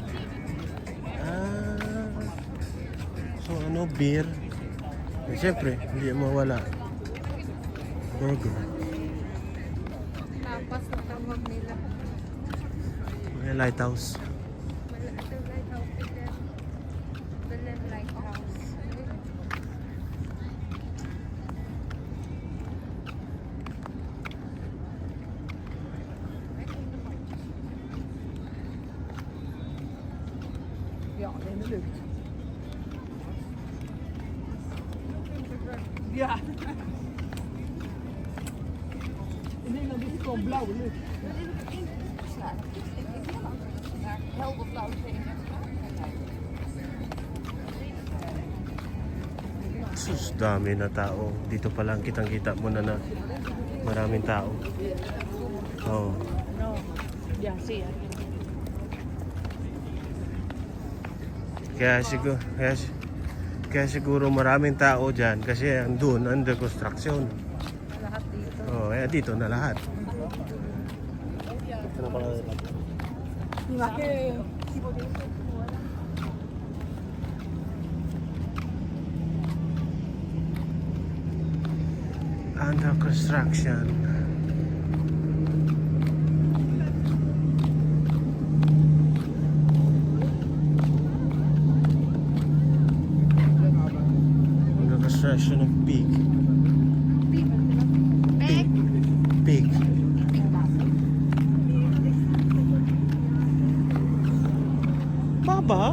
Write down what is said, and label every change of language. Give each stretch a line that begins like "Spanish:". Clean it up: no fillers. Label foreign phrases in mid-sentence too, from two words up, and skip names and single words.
Filipino: Ah. So ano, beer? Eh, siyempre, hindi mawala. Burger. Tapas na tawag nila. May lighthouse. Ito lighthouse. Belen lighthouse.
Swedish: Ja, den är lugnt. Ja.
Dutch: En Nederland is het gewoon blauwe lucht. Helder blauw
Filipino: Sus, dami na tao. Dito pa lang kitang-kita mo na maraming tao. Oh. No.
Dutch: Ja, zie je.
Filipino: Kaya siguro maraming tao dyan kasi andun,
English: under construction.
Filipino: Lahat dito. Oh, kaya dito na lahat.
English: Under construction. Under construction of pig. Pig.
Filipino: Baba?